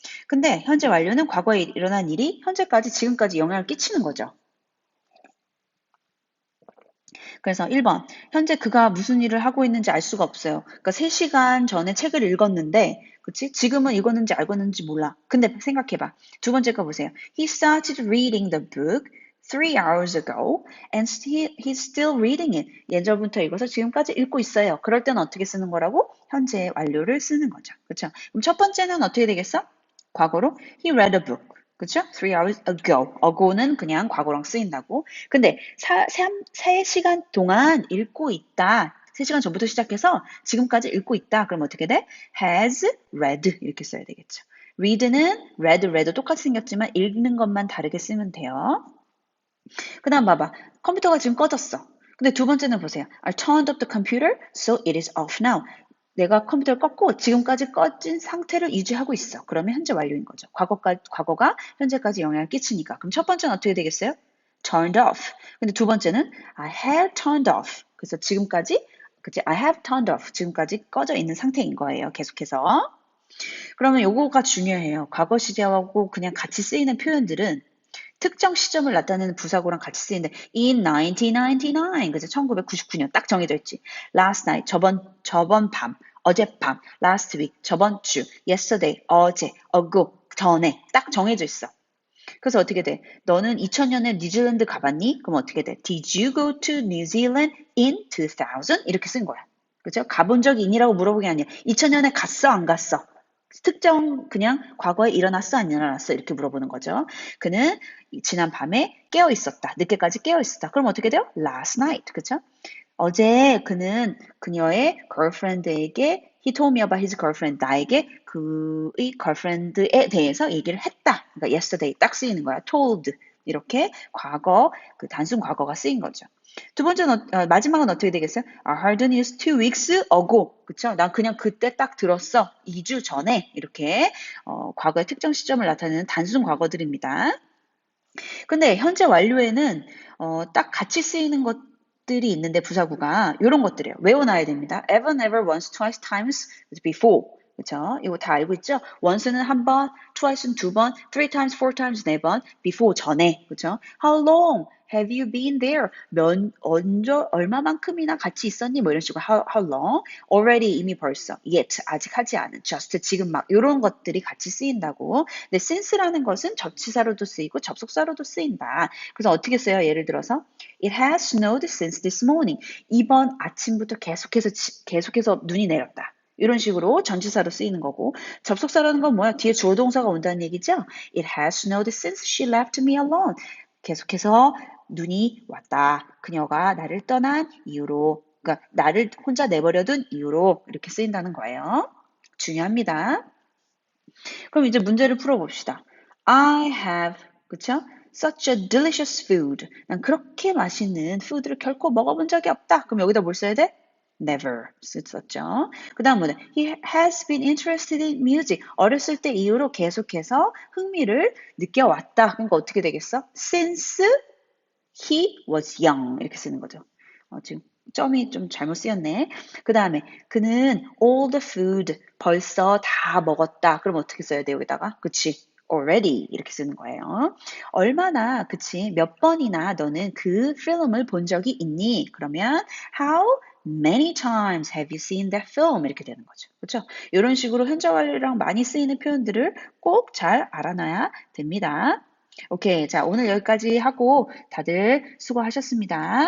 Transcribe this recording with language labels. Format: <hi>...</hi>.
<ko>근데 현재 완료는 과거에 일어난 일이 현재까지 지금까지 영향을 끼치는 거죠. 그래서 1번 현재 그가 무슨 일을 하고 있는지 알 수가 없어요. 그러니까 3시간 전에 책을 읽었는데 그치? 지금은 읽었는지 알겠는지 몰라. 근데 생각해봐. 두 번째 거 보세요.</ko> <en>He started reading the book 3 hours ago and he's still reading it.</en> <ko>예전부터 읽어서 지금까지 읽고 있어요. 그럴 때는 어떻게 쓰는 거라고? 현재 완료를 쓰는 거죠. 그렇죠? 그럼 첫 번째는 어떻게 되겠어? 과거로</ko> <en>he read a book.</en> <ko>그쵸?</ko> <en>3 hours ago.</en> <ko>ago는 그냥 과거랑 쓰인다고. 근데 3시간 동안 읽고 있다. 3시간 전부터 시작해서 지금까지 읽고 있다. 그럼 어떻게 돼?</ko> <en>has read</en> <ko>이렇게 써야 되겠죠. read는 read 똑같이 생겼지만 읽는 것만 다르게 쓰면 돼요. 그 다음 봐봐. 컴퓨터가 지금 꺼졌어. 근데 두 번째는 보세요.</ko> <en>I turned off the computer, so it is off now.</en> <ko>내가 컴퓨터를 껐고 지금까지 꺼진 상태를 유지하고 있어. 그러면 현재 완료인 거죠. 과거가 현재까지 영향을 끼치니까. 그럼 첫 번째는 어떻게 되겠어요?</ko> <en>turned off.</en> <ko>근데 두 번째는</ko> <en>I have turned off.</en> <ko>그래서 지금까지 그치?</ko> <en>I have turned off.</en> <ko>지금까지 꺼져 있는 상태인 거예요. 계속해서. 그러면 요거가 중요해요. 과거 시제하고 그냥 같이 쓰이는 표현들은 특정 시점을 나타내는 부사구랑 같이 쓰이는데 in 1999 그죠? 1999년 딱 정해져 있지. last night 저번 밤, 어젯밤, last week 저번 주, yesterday 어제, ago 전에 딱 정해져 있어. 그래서 어떻게 돼? 너는 2000년에 뉴질랜드 가봤니? 그럼 어떻게 돼?</ko> <en>Did you go to New Zealand in 2000?</en> <ko>이렇게 쓴 거야. 그죠? 가본 적이 있니라고 물어보기 아니라 2000년에 갔어 안 갔어? 특정 그냥 과거에 일어났어 안 일어났어 이렇게 물어보는 거죠. 그는 지난 밤에 깨어 있었다. 늦게까지 깨어 있었다. 그럼 어떻게 돼요? Last night. 그죠? 어제 그는 그녀의 girlfriend에게</ko> <en>he told me about his girlfriend.</en> <ko>나에게 그의 girlfriend에 대해서 얘기를 했다. 그러니까 yesterday 딱 쓰이는 거야.</ko> <en>told.</en> <ko>이렇게 과거, 그 단순 과거가 쓰인 거죠. 두 번째는 마지막은 어떻게 되겠어요?</ko> <en>I heard the news 2 weeks ago.</en> <ko>그쵸? 난 그냥 그때 딱 들었어. 2주 전에. 이렇게 과거의 특정 시점을 나타내는 단순 과거들입니다. 근데 현재 완료에는 딱 같이 쓰이는 것들이 있는데 부사구가 이런 것들이에요. 외워놔야 됩니다.</ko> <en>ever, never, once, twice, times, before.</en> <ko>그렇죠? 이거 다 알고 있죠? once는 한 번, twice는 두 번, three times, four times 네 번, before 전에. 그렇죠?</ko> <en>How long have you been there?</en> <ko>얼마만큼이나 같이 있었니? 뭐 이런 식으로 how long? already 이미 벌써, yet 아직 하지 않은, just 지금 막 이런 것들이 같이 쓰인다고. 근데 since라는 것은 접치사로도 쓰이고 접속사로도 쓰인다. 그래서 어떻게 써요? 예를 들어서</ko> <en>It has snowed since this morning.</en> <ko>이번 아침부터 계속해서 눈이 내렸다. 이런 식으로 전치사로 쓰이는 거고 접속사라는 건 뭐야? 뒤에 주어 동사가 온다는 얘기죠?</ko> <en>It has snowed since she left me alone.</en> <ko>계속해서 눈이 왔다. 그녀가 나를 떠난 이유로 그러니까 나를 혼자 내버려둔 이유로 이렇게 쓰인다는 거예요. 중요합니다. 그럼 이제 문제를 풀어봅시다.</ko> <en>I have,</en> <ko>그쵸?</ko> <en>Such a delicious food.</en> <ko>난 그렇게 맛있는 푸드를 결코 먹어본 적이 없다. 그럼 여기다 뭘 써야 돼? Never 썼죠. 그 다음 뭐냐?</ko> <en>He has been interested in music.</en> <ko>어렸을 때 이후로 계속해서 흥미를 느껴왔다. 그러니까 어떻게 되겠어?</ko> <en>Since he was young.</en> <ko>이렇게 쓰는 거죠. 지금 점이 좀 잘못 쓰였네. 그 다음에 그는</ko> <en>all the food</en> <ko>벌써 다 먹었다. 그럼 어떻게 써야 돼요? 여기다가? 그치? already 이렇게 쓰는 거예요. 얼마나 그치? 몇 번이나 너는 그 필름을 본 적이 있니? 그러면</ko> <en>how many times have you seen that film?</en> <ko>이렇게 되는 거죠. 그렇죠? 이런 식으로 현재 완료랑 많이 쓰이는 표현들을 꼭 잘 알아놔야 됩니다. 오케이. 자, 오늘 여기까지 하고 다들 수고하셨습니다.</ko>